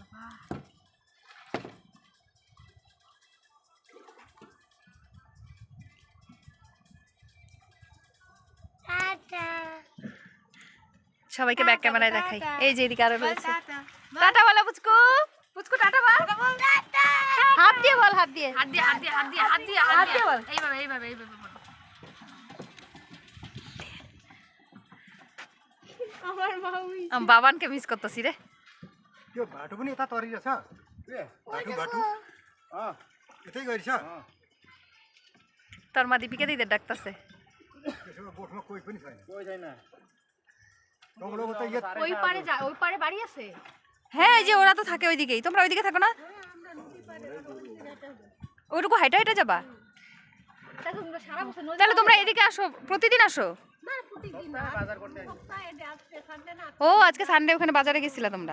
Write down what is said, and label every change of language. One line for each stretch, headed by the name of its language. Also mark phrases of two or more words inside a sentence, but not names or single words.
Bangla: সবাইকে
English: back camera
Bangla: দেখাই, এই যে এদিকে আরো রয়েছে। টাটা বলো পুচকু, পুচকু টাটা বল। হাত দিয়ে বল, হাত দিয়ে, হাত দিয়ে হাত দিয়ে হাত দিয়ে হাত দিয়ে হাত দিয়ে বল। এইভাবে এইভাবে এইভাবে বলো। আমার মা ওই আমি বাবানকে মিস করতেছি রে।
Nepali: यो बाटो पनि यता तरी रहेछ बाटो यतै गइरहेछ
Bangla: তোর মা দীপিকা দিদি ডাকতেছে।
Nepali: त्यसो भए बोटमा कोही पनि छैन तमलोको त
Bangla: ওই পারে যা, ওই পারে বাড়ি আছে। হ্যাঁ এই যে ওরা তো থাকে ওইদিকেই, তোমরা ওইদিকে থাকো না? ওইটুকু হাইটা হাইটা যাবা? তাহলে তোমরা এদিকে আসো, প্রতিদিন আসো? ও আজকে সানডে, ওখানে বাজারে গেছিলা তোমরা?